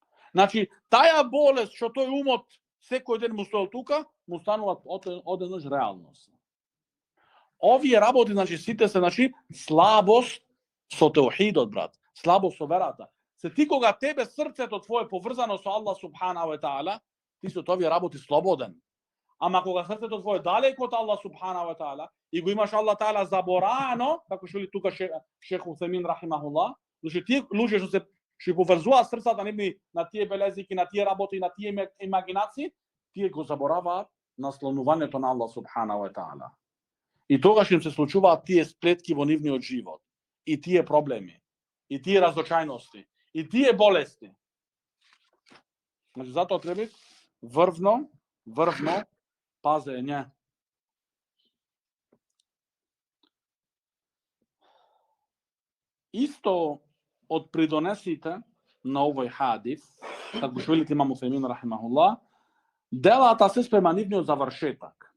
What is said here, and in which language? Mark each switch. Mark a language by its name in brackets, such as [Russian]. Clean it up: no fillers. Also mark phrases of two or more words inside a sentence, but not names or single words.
[Macedonian] Значи, таја болест што тој умот секој ден му стоел тука, му станува одеднаш реалност. Овие работи, значи, сите се, значи, слабост со теухидот, брат, слабост со верата. Се ти кога тебе срцето твое поврзано со Аллах [Arabic] سبحانه وتعالى, [Macedonian] ти со овие работи слободен. Ама кога срцето твое далеко од Аллах [Arabic] سبحانه وتعالى [Macedonian] и го имаш Аллах таала заборано, како што ли тука шех Усемин рахимахуллах, значи тие луѓе што се што поврзуваат срцата нивни на тие белезики, на тие работи, на тие имагинации, тие го забораваат наслонувањето на Аллах [Arabic] سبحانه وتعالى. [Macedonian] И тогаш им се случуваат тие сплетки во нивниот живот, и тие проблеми, и тие разочајности, и тие болести. Значи, затоа треба врвно пазење. Исто од придонесите на овој хадис, како што велите имам Усемин рахимахуллах, делата се спрема нивниот завршетак.